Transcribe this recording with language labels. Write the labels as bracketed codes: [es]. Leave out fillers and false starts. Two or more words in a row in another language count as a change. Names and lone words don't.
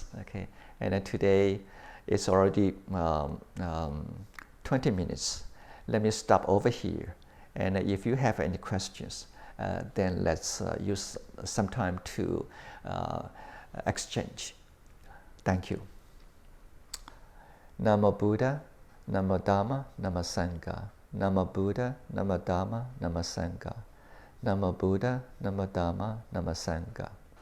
[en] Okay, and today it's already 20 minutes. Let me stop over here. And if you have any questions, then let's use some time to exchange. Thank you. [pi] Namo Buddha, Namo Dhamma, Namo Sangha. Namo Buddha, Namo Dhamma, Namo Sangha. Namo Buddha, Namo Dhamma, Namo Sangha.